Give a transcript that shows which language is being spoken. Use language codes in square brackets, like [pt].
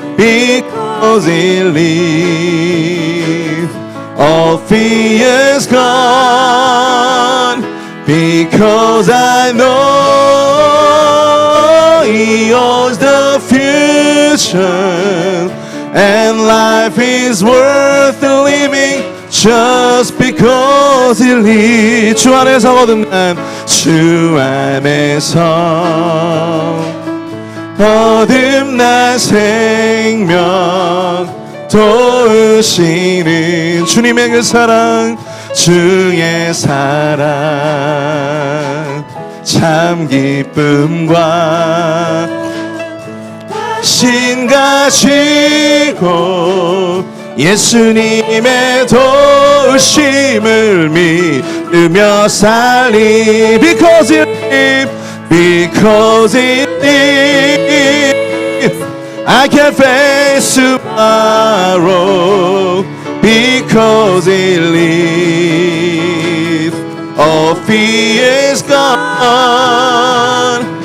[en] Because He lived, all fear is gone. Because I know He owns the future, and life is worth living just because He lives. [ko] 주 안에서 거듭난 주 안에서 거듭난 생명 도우시는 주님의 그 사랑, 주의 사랑 참 기쁨과 신 가지고 예수님의 도우심을 믿으며 살리. [en] Because He lived, because He lived, I can face tomorrow. Because He lived, all fear is gone.